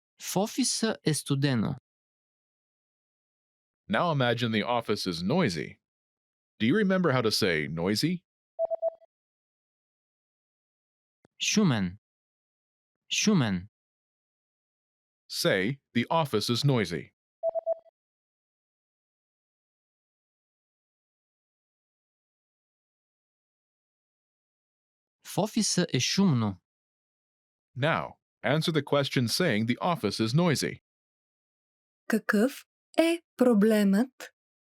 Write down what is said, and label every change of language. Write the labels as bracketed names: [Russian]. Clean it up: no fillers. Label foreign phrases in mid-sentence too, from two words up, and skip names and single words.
[Bulgarian] В офиса е студено. [English] Now imagine the office is noisy. Do you remember how to say noisy? [Bulgarian] Шумен. Шумен. [English] Say, the office is noisy. [Bulgarian] В офиса е шумно. [English] Now, answer the question saying the office is noisy. [Bulgarian] Какъв е проблемът?